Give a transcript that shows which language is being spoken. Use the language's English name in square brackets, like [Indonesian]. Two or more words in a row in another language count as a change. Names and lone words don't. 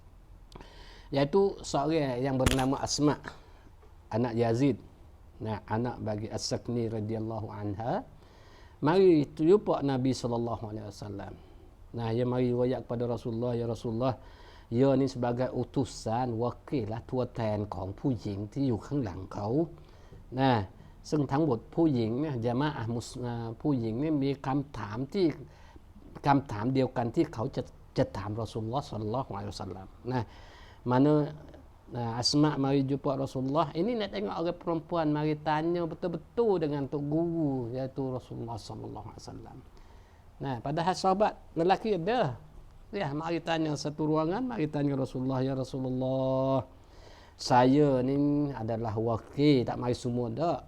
[Malay] Iaitu seorang yang bernama Asma, anak Yazid, nah anak bagi As-Sakni [Arabic] رضي الله عنها, [Malay] mari jumpa Nabi [Arabic] صلى الله عليه وسلم. [Malay] Nah, dia mari royak kepada Rasulullah, ya Rasulullah, ya ni sebagai utusan wakil lah [Thai] ตัวแทนของผู้หญิงที่อยู่ข้างหลังเขานะซึ่งทั้งหมดผู้หญิงเนี่ยญะมาอะห์ผู้หญิงเนี่ยมีคำถามเดียวกันที่เขาจะถามรอซูลุลลอฮ์ศ็อลลัลลอฮุอะลัยฮิวะซัลลัม. [Malay] Nah, mana Asma mari jumpa Rasulullah, ini nak tengok orang perempuan mari tanya betul-betul dengan tok guru iaitu Rasulullah [Arabic] صلى الله عليه وسلم. [Malay] Nah, padahal sahabat lelaki ada. Ya, mari tanya satu ruangan, mari tanya Rasulullah, ya Rasulullah, saya ni adalah wakil, tak mari semua dak.